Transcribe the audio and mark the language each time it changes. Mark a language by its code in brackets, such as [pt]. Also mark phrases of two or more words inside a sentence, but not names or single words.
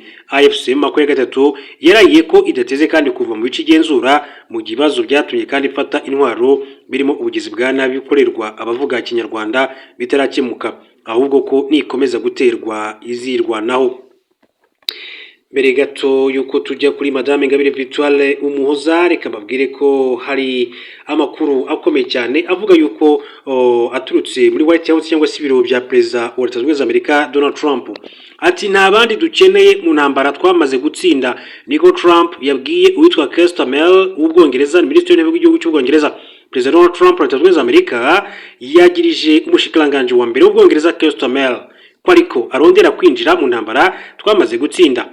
[rw] AFC-M23 yarayiye ko idateze kandi kuva mu bice igenzura mu gibazo byatumye kandi ifata intwaro birimo ubugizi bwa nabi bikorerwa abavuga Kinyarwanda bitarakemuka, ahubwo ko nikomeza guterwa izirwanaho. Mbere gato yuko tujya kuri Madame Ingabire Victoire Umuhoza, reka mbabwire ko hari amakuru akomeye cyane avuga yuko aturutse muri White House cyangwa se ibiro bya Perezida wa Leta Zunze Ubumwe za Amerika Donald Trump. Ati nta bandi dukeneye mu ntambara twamaze gutsinda, niko Trump yabwiye uwitwa Keir Starmer w'Ubwongereza, Minisitiri w'Intebe w'igihugu cy'Ubwongereza. [rn] Perezida Donald Trump wa Leta Zunze Ubumwe za Amerika yagirije umushikiranganji wa mbere w'Ubwongereza Keir Starmer ko ariko arondera kwinjira mu ntambara twamaze gutsinda.